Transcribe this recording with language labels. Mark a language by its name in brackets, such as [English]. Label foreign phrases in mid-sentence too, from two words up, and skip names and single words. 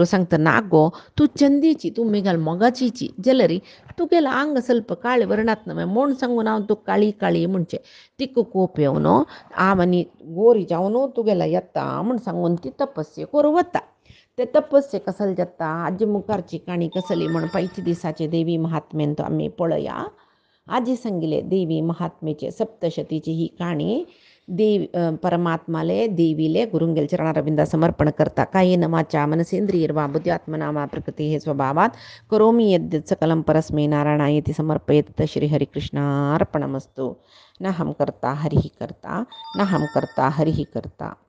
[Konkani] सांगता ना गो तूं चंदीची तूं मेघाल मोगाचीची जाल्यार तुगेलें आंग ಸ್ವಲ್ಪ काळे वर्णात म्हूण सांगून हांव तूं काळी काळी म्हणचें तिका कोप येवन हांव आनी गोरी जावन तुगेला येता म्हूण सांगून ती तपस्या करूं वता ते तपस्या कसले जाता आजी मुखारची काणी कसली म्हण पैची दिसाचे देवी महात्म्यान तो आमी पळया आजी सांगिले देवी महात्मेचे सप्तशतीची ही काणी परमात्माले देवीले गुरुंगेल चरणारविंदा समर्पण करता [Sanskrit] कायेन वाचा मनसेंद्रियर्वा बुद्ध्यात्मना वा प्रकृतेः स्वभावात् करोमि यद्यत् सकलं परस्मै नारायणायेति समर्पयेत् श्रीहरिकृष्णार्पणमस्तु न हम करता हरिः करता न हम करता हरिः करता।